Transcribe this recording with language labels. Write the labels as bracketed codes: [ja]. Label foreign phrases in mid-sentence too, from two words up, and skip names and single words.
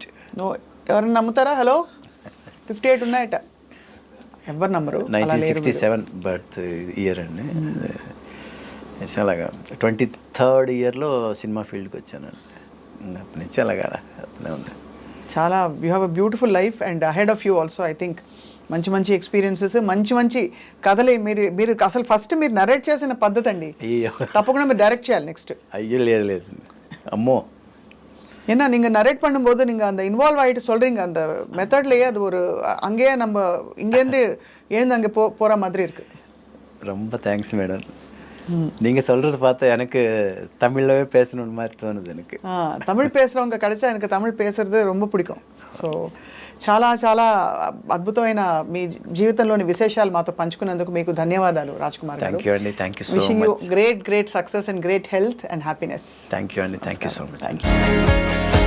[te] ఎవరైనా నమ్ముతారా? హలో, 58 ఉన్నాయట, ఎవరు నమ్మరు. 1967 [en] birth year [te] అండి. అలాగా 23rd ఇయర్లో సినిమా ఫీల్డ్కి వచ్చానండి. అప్పటి నుంచి అలాగా ఉంది. [en] చాలా you have a beautiful life and ahead of you also. I think [te] మంచి ఎక్స్పీరియన్సెస్, మంచి కథలు. మీరు అసలు ఫస్ట్ మీరు నరేట్ చేసిన పద్ధతి అండి, తప్పకుండా మీరు డైరెక్ట్ చేయాలి నెక్స్ట్. అయ్యో లేదు అమ్మో. [ta] ஏன்னா நீங்கள் நரேட் பண்ணும்போது நீங்கள் அந்த இன்வால்வ் ஆகிட்டு சொல்கிறீங்க, அந்த மெத்தட்லேயே அது ஒரு அங்கேயே நம்ம இங்கேருந்து எழுந்து அங்கே போகிற மாதிரி இருக்குது. ரொம்ப [en] thanks madam. [ta] நீங்கள் சொல்கிறது பார்த்தா எனக்கு தமிழ்லவே பேசணுன்னு மாதிரி தோணுது. எனக்கு தமிழ் பேசுகிறவங்க கிடைச்சா எனக்கு தமிழ் பேசுறது ரொம்ப பிடிக்கும். [te] సో చాలా అద్భుతమైన మీ జీవితంలోని విశేషాలు మాతో పంచుకున్నందుకు మీకు ధన్యవాదాలు రాజ్ కుమార్ గారు. [en] thank you అండి. thank you so much. wishing you great success and great health and happiness. thank you అండి. thank you so much. thank you.